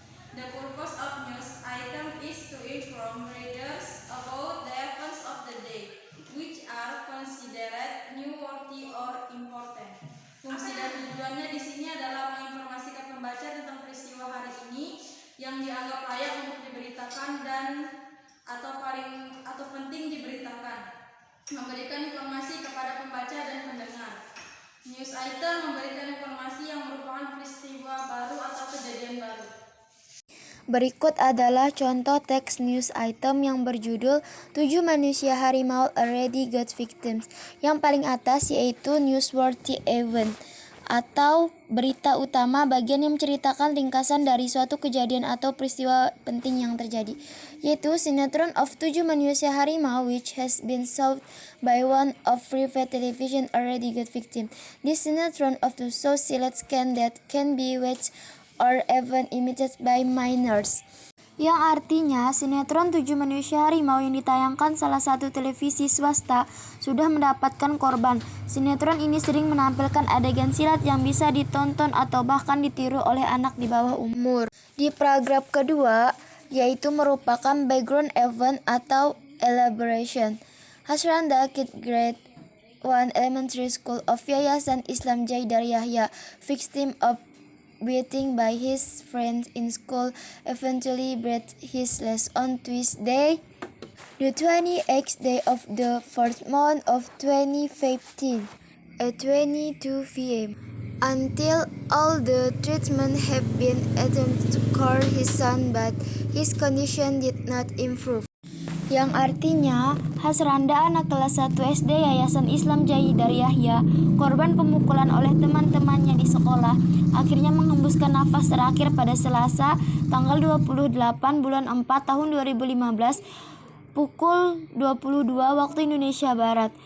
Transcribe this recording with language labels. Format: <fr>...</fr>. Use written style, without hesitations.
<en>The purpose of news item is to inform readers about the events of the day, which are considered newsworthy or important.</en> <id>Fungsi dan tujuannya di sini adalah menginformasikan pembaca tentang peristiwa hari ini yang dianggap layak untuk diberitakan dan atau penting diberitakan. Memberikan informasi kepada pembaca dan pendengar. News item memberikan informasi yang merupakan peristiwa baru atau kejadian baru. Berikut adalah contoh teks news item yang berjudul 7 manusia harimau already got victims. Yang paling atas yaitu newsworthy event atau berita utama, bagian yang menceritakan ringkasan dari suatu kejadian atau peristiwa penting yang terjadi, yaitu</id> <en>sinetron of 7 manusia harimau which has been shown by one of private television already got victim. This sinetron of the show selects scan that can be watched or even imitated by minors.</en> <id>Yang artinya sinetron 7 manusia harimau yang ditayangkan salah satu televisi swasta sudah mendapatkan korban. Sinetron ini sering menampilkan adegan silat yang bisa ditonton atau bahkan ditiru oleh anak di bawah umur. Di paragraf kedua, yaitu merupakan background event atau elaboration.</id> <en>Hasranda, Kid Grade 1 Elementary School of Yayasan Islam Jaidar Yahya, victim of beating by his friends in school, eventually breathed his last on Tuesday, the 28th day of the 4th month of 2015, at 22 p.m. Until all the treatment have been attempted to cure his son, but his condition did not improve.</en> <id>Yang artinya, Hasranda, anak kelas 1 SD Yayasan Islam Jaidar Yahya, korban pemukulan oleh teman-temannya di sekolah, akhirnya menghembuskan nafas terakhir pada Selasa, tanggal 28 bulan 4 tahun 2015, pukul 22 waktu Indonesia Barat.</id>